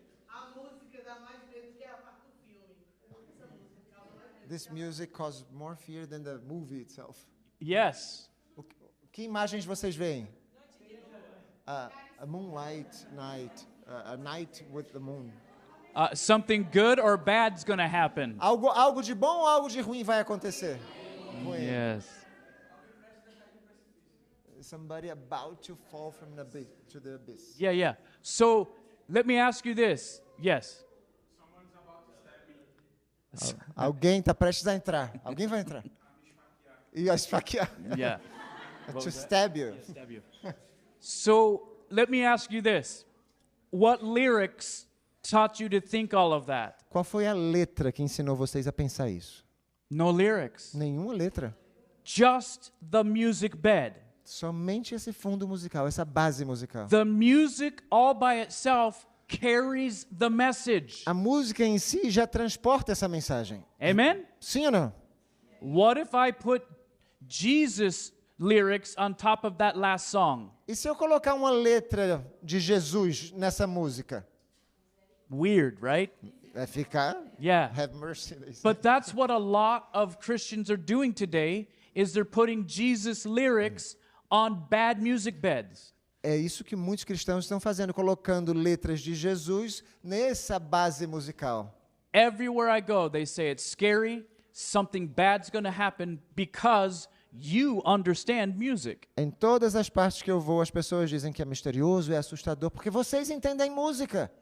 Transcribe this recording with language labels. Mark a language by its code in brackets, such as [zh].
[pt] A música dá mais medo que a parte do filme. Essa música causa mais medo. [en] This music caused more fear than the movie itself. Yes. [pt] Que imagens vocês veem? [en] A moonlight night. A night with the moon. Something good or bad's gonna happen. [pt] Algo de bom ou algo de ruim vai acontecer? Ruim. [en] Yes. Somebody about to fall from the abyss, to the abyss. Yeah. So let me ask you this. Yes. [pt] Alguém está prestes a entrar. Alguém vai entrar. E a esfaquear. [en] Yeah. To stab you. Stab you. So let me ask you this. What lyrics taught you to think all of that? [pt] Qual foi a letra que ensinou vocês a pensar isso? [en] No lyrics. [pt] Nenhuma letra. [en] Just the music bed. [pt] Somente esse fundo musical, essa base musical. [en] The music all by itself carries the message. [pt] A música em si já transporta essa mensagem. [en] Amen? [pt] Sim ou não? [en] What if I put Jesus lyrics on top of that last song? [pt] E se eu colocar uma letra de Jesus nessa música? [en] Weird, right? [pt] Vai ficar? [en] Yeah. Have mercy. they say. But that's what a lot of Christians are doing today is they're putting Jesus lyrics on bad music beds. [pt] É isso que muitos cristãos estão fazendo, colocando letras de Jesus nessa base musical. [en] Everywhere I go, they say it's scary, something bad's going to happen because you understand music. [pt] Em todas as partes que eu vou, as pessoas dizem que é misterioso, é assustador, porque vocês entendem música.